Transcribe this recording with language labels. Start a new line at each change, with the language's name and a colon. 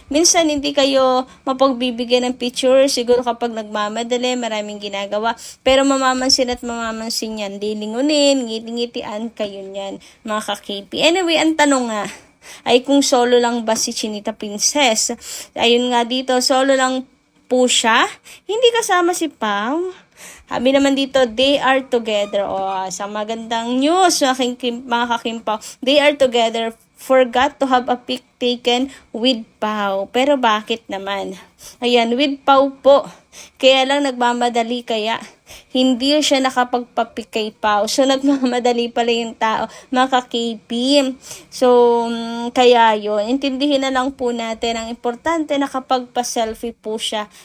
Filipino: Minsan hindi kayo mapagbibigyan ng picture, siguro kapag nagmamadali, maraming ginagawa. Pero mamamansin at mamamansin yan. Lilingunin, ngiti-ngitian kayo yan, mga ka-KP. Anyway, ang tanong nga, ay kung solo lang ba si Chinita Princess? Ayun nga dito, solo lang po siya. Hindi kasama si Pao. Sabi naman dito,
English: they are together.
Filipino: Sa magandang news, mga kakimpaw.
English: They are together. Forgot to have a pic taken with Pao.
Filipino: Pero bakit naman? Ayan, with Pao po. Kaya lang nagmamadali kaya hindi siya nakapagpapik kay Pao. So, nagmamadali pala yung tao, mga ka-KP. So, kaya yun. Intindihin na lang po natin. Ang importante, nakapagpa-selfie po siya.